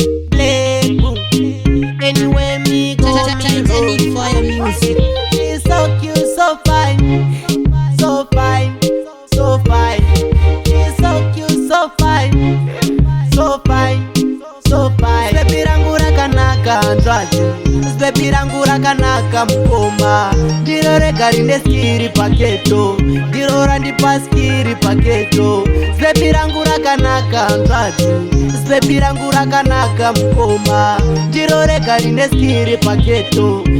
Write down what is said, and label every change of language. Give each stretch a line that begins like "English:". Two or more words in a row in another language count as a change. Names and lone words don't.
English: Black Boom. Anywhere me go, me go. She's so cute, so fine. So fine, so fine. She's so cute, so fine. So fine, so fine.
Shona: Baby rangu rakanaka, nzvati. Baby rangu rakanaka, mukoma. Ndiro rega rine skiri paketo. Ndiro randipa skiri paketo. Baby rangu rakanaka, nzvati. Baby rangu rakanaka, mukoma. Ndiro rega rine skiri paketo.